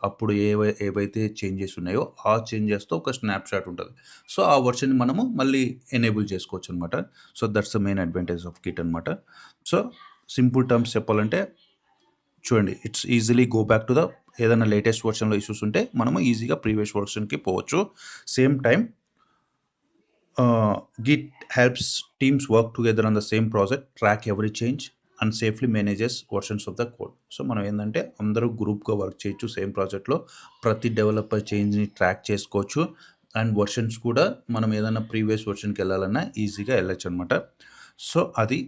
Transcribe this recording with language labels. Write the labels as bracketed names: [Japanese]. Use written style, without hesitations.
[Telugu] అప్పుడు ఏవైతే చేంజెస్ ఉన్నాయో, ఆ చేంజెస్‌తో ఒక స్నాప్‌షాట్ ఉంటది. సో, ఆ వర్షన్‌ని మనము మళ్ళీ enable చేసుకోవచ్చనమాట. So, [English] that's the main advantage of Git [Telugu] అనమాట. సో, సింపుల్ టర్మ్స్ చెప్పాలంటే చూడండి, [English] it's easily go back to the [Telugu] ఏదైనా లేటెస్ట్ వర్షన్‌లో ఇష్యూస్ ఉంటే మనము ఈజీగా ప్రీవియస్ వర్షన్‌కి పోవచ్చు. [English] Same time Git helps teams work together on the same project, track every change, and safely manages versions of the code. [Telugu] So మనం ఏంటంటే అందరూ గ్రూప్‌గా work చేయొచ్చు సేమ్ ప్రాజెక్ట్‌లో. ప్రతి డెవలపర్ చేంజ్‌ని ట్రాక్ చేసుకోవచ్చు. అండ్ వెర్షన్స్ కూడా మనం ఏదైనా ప్రీవియస్ వెర్షన్‌కెళ్ళాలన్నా ఈజీగా ఎళ్ళొచ్చనమాట. సో అది.